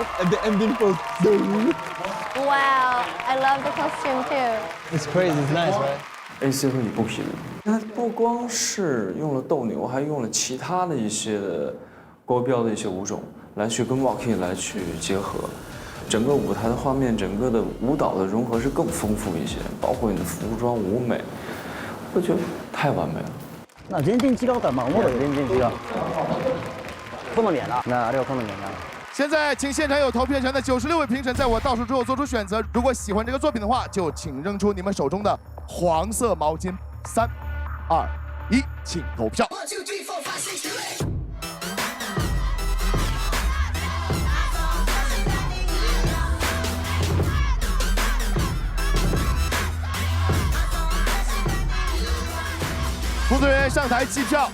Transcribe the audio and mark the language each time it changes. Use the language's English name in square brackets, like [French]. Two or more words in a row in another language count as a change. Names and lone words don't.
[English] And the ending pose. No. Wow, I love the costume too. It's crazy, it's nice, right? [Chinese] AC 和Ibuki，它不光是用了斗牛，还用了其他的一些国标的一些舞种来去跟 Waacking 来去结合，整个舞台的画面，整个的舞蹈的融合是更丰富一些，包括你的服装舞美，我觉得太完美了。 [Japanese] 那全然違うからまあ思うよ全然違う。好みやな。那あれは好みやな。 [Chinese] 现在，请现场有投票权的96位评审在我倒数之后做出选择。如果喜欢这个作品的话，就请扔出你们手中的黄色毛巾。3、2、1，请投票。工作人员上台计票。